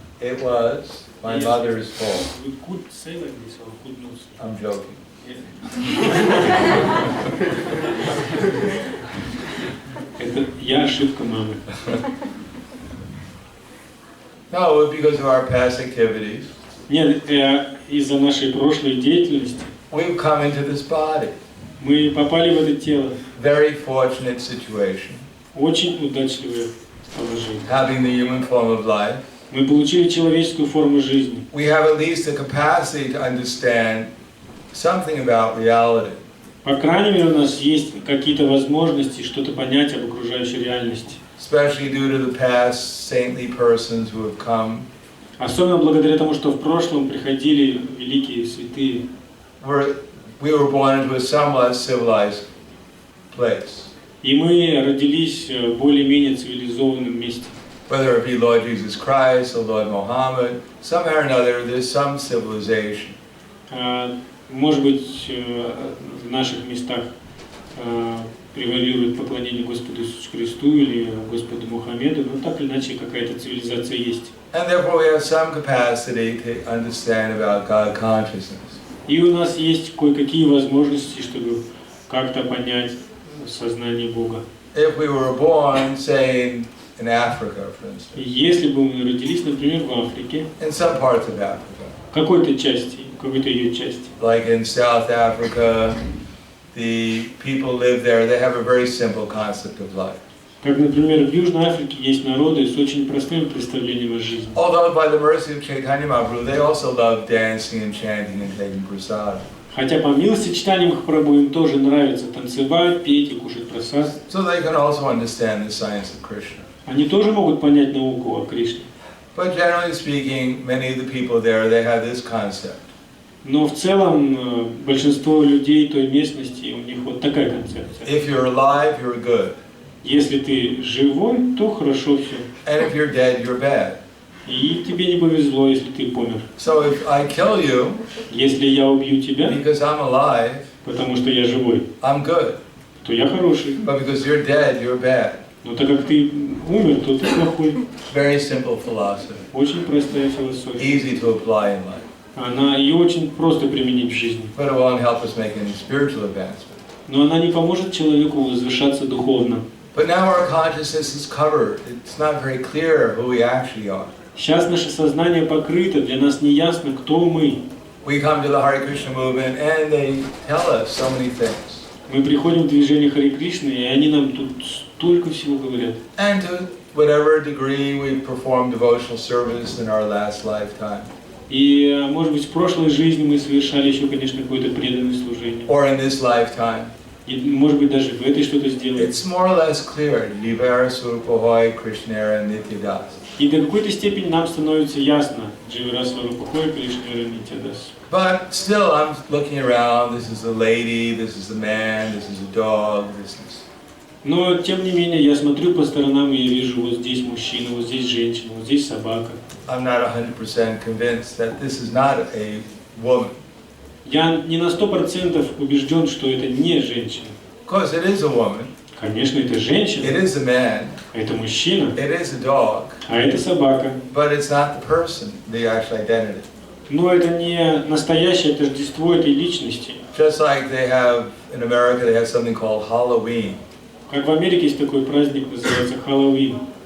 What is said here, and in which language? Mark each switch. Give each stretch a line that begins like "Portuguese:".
English: It was my mother's fault. We could say like this or could not say. I'm joking.
Russian: Это я ошибка мамы.
English: No, because of our past activities.
Russian: Нет, из-за нашей прошлой деятельности
English: We've come into this body.
Russian: мы попали в это тело.
English: Very fortunate situation.
Russian: Очень удачливое положение.
English: Having the human form of life.
Russian: Мы получили человеческую форму жизни.
English: We have at least the capacity to understand something about reality.
Russian: По крайней мере, у нас есть какие-то возможности что-то понять об окружающей реальности.
English: Especially due to the past saintly persons who have come.
Russian: Особенно благодаря тому, что в прошлом приходили великие святые.
English: We were born into a somewhat civilized place.
Russian: И мы родились в более-менее цивилизованном месте.
English: Whether it be Lord Jesus Christ or Lord Muhammad, somehow or another there's some civilization.
Russian: Может быть, в наших местах превалирует поклонение Господу Иисусу Христу или Господу Мухаммеду, но так или иначе какая-то цивилизация есть.
English: And therefore we have some capacity to understand about God consciousness.
Russian: И у нас есть кое-какие возможности, чтобы как-то понять сознание Бога.
English: If we were born, say, in Africa, for instance,
Russian: Если бы мы родились, например, в Африке,
English: in some parts of Africa,
Russian: в какой-то части, какой-то ее части,
English: like in South Africa, the people live there, they have a very simple concept of life.
Russian: как, например, в Южной Африке есть народы с очень простым представлением о жизни.
English: Although by the mercy of Chaitanya Mahaprabhu, they also love dancing and chanting and taking prasad.
Russian: Хотя по милости читания Махапрабху им тоже нравится танцевать, петь и кушать прасад.
English: So they can also understand the science of Krishna.
Russian: Они тоже могут понять науку о Кришне.
English: But generally speaking, many of the people there, they have this concept.
Russian: Но в целом большинство людей той местности, у них вот такая концепция.
English: If you're alive, you're good.
Russian: Если ты живой, то хорошо все.
English: And if you're dead, you're bad.
Russian: И тебе не повезло, если ты помер.
English: So if I kill you,
Russian: Если я убью тебя,
English: because I'm alive,
Russian: потому что я живой,
English: I'm good.
Russian: то я хороший.
English: But because you're dead, you're bad.
Russian: Но так как ты умер, то ты плохой.
English: Very simple philosophy.
Russian: Очень простая философия.
English: Easy to apply in life.
Russian: Ее очень просто применить в жизни.
English: But it won't help us make any spiritual advancement.
Russian: Но она не поможет человеку возвышаться духовно.
English: But now our consciousness is covered. It's not very clear who we actually are.
Russian: Сейчас наше сознание покрыто, для нас не ясно, кто мы.
English: We come to the Hare Krishna movement and they tell us so many things.
Russian: Мы приходим в движение Харе Кришны, и они нам тут столько всего говорят.
English: And to whatever degree we've performed devotional service in our last lifetime.
Russian: И, может быть, в прошлой жизни мы совершали еще, конечно, какое-то преданное служение.
English: Or in this lifetime.
Russian: И, может быть, даже в этой что-то сделали.
English: It's more or less clear.
Bangla: Jivara Swarupahoy Krishnera Nityadas.
Russian: И до какой-то степени нам становится ясно,
Bangla: Дживара Сварупахой Кришнера Нитядас.
English: But still, I'm looking around. This is a lady. This is a man. This is a dog. This is.
Russian: Но, тем не менее, я смотрю по сторонам, и я вижу вот здесь мужчина, вот здесь женщина, вот здесь собака.
English: I'm not 100% convinced that this is not a woman.
Russian: Я не на 100% убежден, что это не женщина.
English: Of course, it is a woman.
Russian: Конечно, это женщина,
English: It is a man.
Russian: это мужчина,
English: It is a dog.
Russian: а это собака.
English: But it's not the person, the actual identity.
Russian: Но это не настоящее тождество этой личности.
English: Just like they have in America, they have something called Halloween.
Russian: Как в Америке есть такой праздник, называется Хэллоуин.